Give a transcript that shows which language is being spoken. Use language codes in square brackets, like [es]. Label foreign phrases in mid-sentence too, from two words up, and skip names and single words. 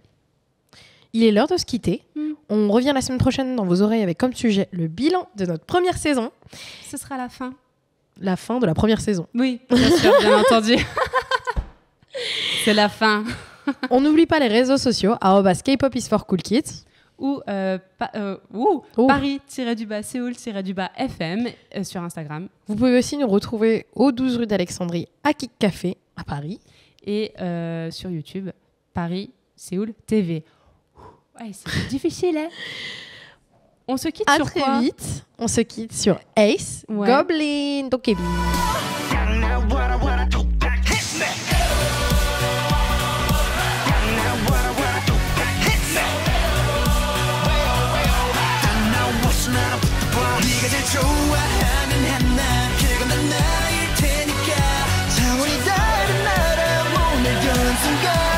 [fr] Il est l'heure de se quitter. On revient la semaine prochaine dans vos oreilles avec comme sujet le bilan de notre première saison. Ce sera la fin. La fin de la première saison. Oui, bien sûr, bien entendu. C'est la fin. On n'oublie pas les réseaux sociaux, @K-pop is for cool kids. Ou Paris-Séoul-FM sur Instagram. Vous pouvez aussi nous retrouver au 12 rue d'Alexandrie à Kick Café à Paris. Et sur YouTube, Paris-Séoul TV. Ouais, c'est difficile, hein. On se quitte sur quoi ? À très vite. On se quitte sur Ace, Goblin, Dokebi. [ko] 네가 제일 좋아하는 한날 그건 난 나일 테니까 차원이 다른 나라 오늘 연순간